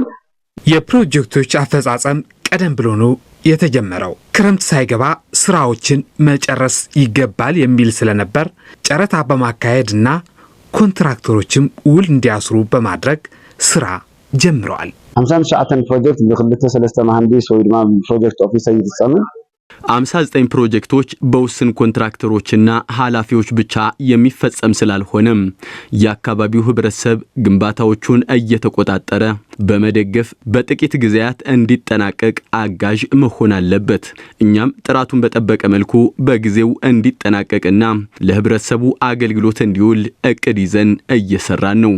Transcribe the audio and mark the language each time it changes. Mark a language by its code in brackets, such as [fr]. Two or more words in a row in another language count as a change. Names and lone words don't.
[am] የፕሮጀክቶች አፈጻጸም ቀደም ብሎ ነው የተጀመረው። ክረምት ሳይገባ ስራዎችን መጨረስ ይገባል የሚል ስለነበር ጨረታ በማካሄድና ኮንትራክተሮችም ውል እንዲያስሩ በማድረግ ስራ ጀምረዋል። [ti] 59 ፕሮጀክት ብ2 መሐንዲስ ወይ ድማ ፕሮጀክት ኦፊሰር ይፈጸሙ [am] 59 ፕሮጀክቶች በውስን ኮንትራክተሮችና ኃላፊዎች ብቻ የሚፈጸም ስላልሆነም የአካባቢው ህብረተሰብ ግንባታዎቹን እየተቆጣጠረ በመደገፍ በጥቂት ጊዜያት እንዲጠናቀቅ አጋዥ መሆን አለበት። እኛም ጥራቱን በጠበቀ መልኩ በጊዜው እንዲጠናቀቅና ለህብረተሰቡ አገልግሎት እንዲውል እቅድ ይዘን እየሰራን ነው።